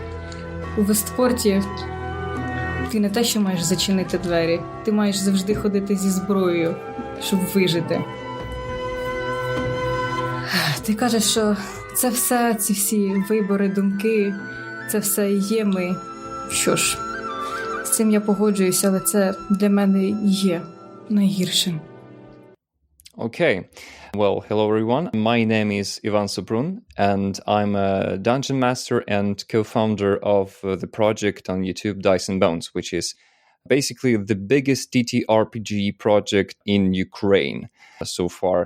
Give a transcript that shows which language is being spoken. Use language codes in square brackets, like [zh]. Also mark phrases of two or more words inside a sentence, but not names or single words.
[uk] У Вестпорті ти не те, що маєш зачинити двері, ти маєш завжди ходити зі зброєю, щоб вижити. Ти кажеш, що це все, ці всі вибори, думки, це все і є ми. Що ж, з цим я погоджуюся, але це для мене і є найгіршим. [en] Okay. Well, hello everyone. My name is Ivan Soprun, and I'm a dungeon master and co-founder of the project on YouTube Dice and Bones, which is basically the biggest TTRPG project in Ukraine so far.